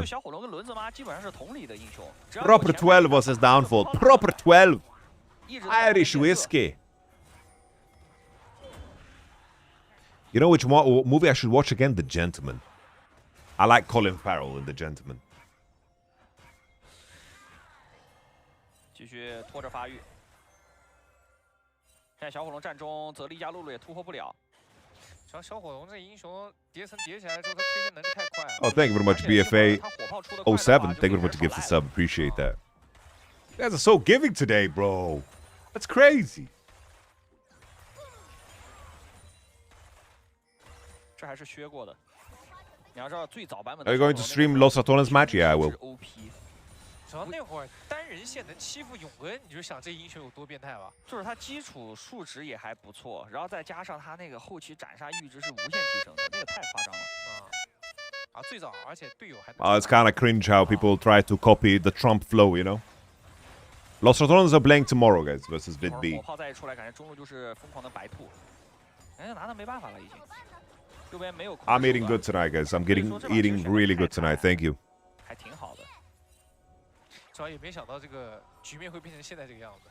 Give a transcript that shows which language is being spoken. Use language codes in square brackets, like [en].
[zh] 就小火龙跟轮子妈基本上是同理的英雄。 [en] Proper 12 was his downfall. Proper 12. Irish whiskey. You know which movie I should watch again? The Gentleman. I like Colin Farrell in The Gentleman. [zh] 继续拖着发育。现在小火龙战中，泽利加露露也突破不了。主要小火龙这英雄叠层叠起来之后，他推线能力太快了。 [en] Oh, thank you very much, BFA 07. Thank you very much to give the sub. Appreciate that. You guys are so giving today, bro. That's crazy. [zh] 这还是削过的。你要知道最早版本。 [en] Are you going to stream Los Ratones match? Yeah, I will. [zh] 主要那会儿单人线能欺负永恩，你就想这英雄有多变态吧？就是他基础数值也还不错，然后再加上他那个后期斩杀阈值是无限提升的，那个太夸张了。啊，最早而且队友还。 [en] It's kind of cringe how people try to copy the Trump flow, you know. Los Ratones are playing tomorrow, guys, versus Vid B. [zh] 火炮再一出来，感觉中路就是疯狂的白兔，感觉拿他没办法了已经。右边没有。 [en] I'm eating good tonight, guys. I'm eating really good tonight. Thank you. [zh] 还挺好的。主要也没想到这个局面会变成现在这个样子。